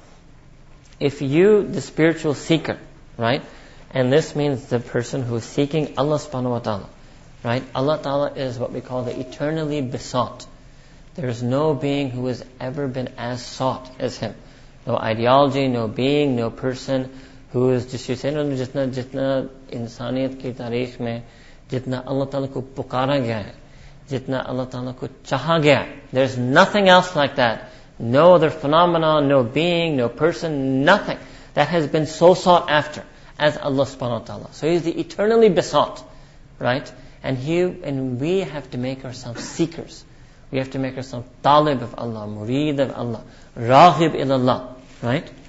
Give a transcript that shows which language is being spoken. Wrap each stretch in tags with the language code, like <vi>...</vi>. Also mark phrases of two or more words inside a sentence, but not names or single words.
<en>If you, the spiritual seeker, right, and this means the person who is seeking Allah</en> <ar>سبحانه وتعالى,</ar> <en>right?</en> <ar>الله تعالى</ar> <en>is what we call the eternally besought. There is no being who has ever been as sought as Him. No ideology, no being, no person who is just, you say, no,</en> <ur>جتنا انسانیت کی تاریخ میں، جتنا اللہ تعالیٰ کو پکارا گیا ہے، جتنا اللہ تعالیٰ کو چاہا گیا.</ur> <en>There's nothing else like that. No other phenomenon, no being, no person, nothing that has been so sought after as Allah</en> <ar>سبحانه وتعالى.</ar> <en>So He is the eternally besought, right? And we have to make ourselves seekers. We have to make ourselves talib of Allah, murid of Allah,</en> <ar>راغب إلى الله,</ar> <en>right?</en>